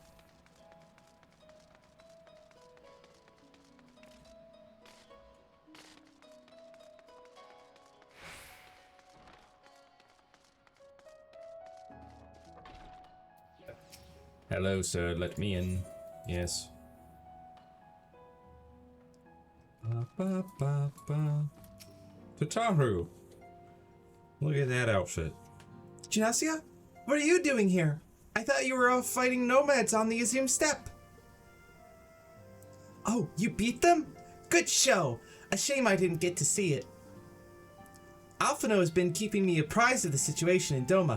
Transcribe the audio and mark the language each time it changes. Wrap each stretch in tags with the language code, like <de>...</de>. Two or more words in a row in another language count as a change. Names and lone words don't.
<en>Hello, sir. Let me in. Yes. Ba, ba, ba, ba. Tataru! Look at that outfit. Genossia? What are you doing here? I thought you were off fighting nomads on the Izum Steppe. Oh, you beat them? Good show. A shame I didn't get to see it. Alphino has been keeping me apprised of the situation in Doma.</en>